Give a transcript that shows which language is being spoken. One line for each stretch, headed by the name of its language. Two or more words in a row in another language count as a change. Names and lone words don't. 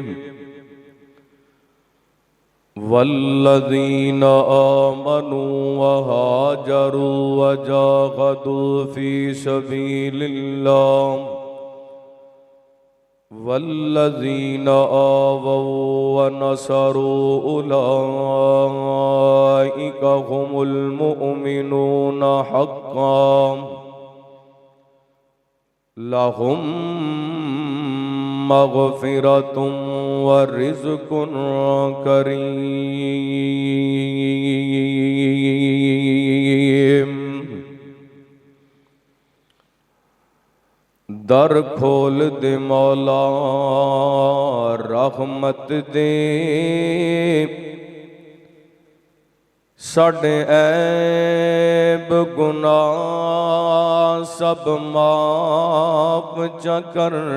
Arabic: والذین آمنوا وہاجروا وجاہدوا فی سبیل اللہ والذین آووا ونصروا اولئک هم المؤمنون حقا لهم مغفرۃ ورزق کریم۔
Punjabi: در کھول دے مولا رحمت دے، ساڈے عیب گناہ سب معاف چا کر،